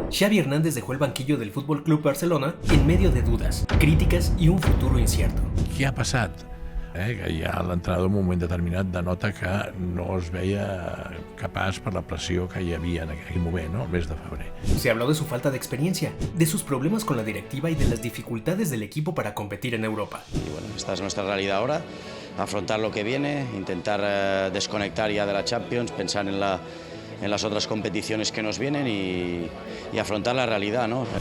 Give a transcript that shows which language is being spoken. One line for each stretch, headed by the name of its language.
Spanish: Xavi Hernández dejó el banquillo del FC Barcelona en medio de dudas, críticas i un futuro incierto.
Catalan: Què ha passat? Que ja l'entrenador en un moment determinat denota que no es veia capaç per la pressió que hi havia en aquell moment, ¿no? El mes de febrer.
Spanish: Se habló de su falta de experiencia, de sus problemas con la directiva y de las dificultades del equipo para competir en Europa. Y bueno, esta es nuestra realidad ahora, afrontar lo que viene, intentar desconectar ya de la Champions, pensar en las otras competiciones que nos vienen y afrontar la realidad, ¿no?